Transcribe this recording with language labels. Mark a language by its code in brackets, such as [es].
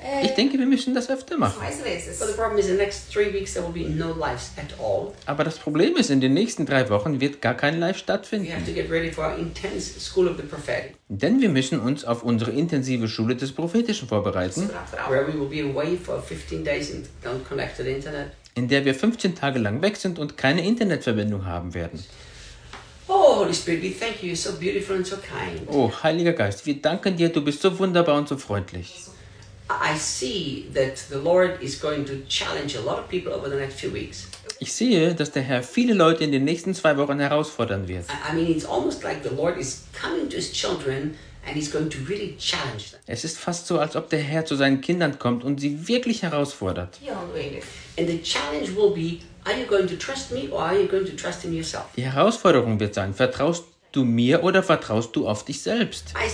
[de] Ich denke, wir müssen das öfter machen. Aber das Problem ist, in den nächsten 3 Wochen wird gar kein Live stattfinden. [en] We have to get ready for our intense school of the prophetic. [de] Denn wir müssen uns auf unsere intensive Schule des Prophetischen vorbereiten, [en] where we will be away for 15 days and don't connect to the internet. [de] In der wir 15 Tage lang weg sind und keine Internetverbindung haben werden. [en] Oh, Holy Spirit, we thank you. You're so beautiful and so kind. [de] Oh, Heiliger Geist, wir danken dir. Du bist so wunderbar und so freundlich. [en] I see that the Lord is going to challenge a lot of people over the next few weeks. [de] Ich sehe, dass der Herr viele Leute in den nächsten 2 Wochen herausfordern wird. [en] I mean, it's almost like the Lord is coming to his children and he's going to really challenge them. [de] Es ist fast so, als ob der Herr zu seinen Kindern kommt und sie wirklich herausfordert. [en] And the challenge will be, are you going to trust me or are you going to trust in yourself? [de] Die Herausforderung wird sein, vertraust du mir oder vertraust du auf dich selbst?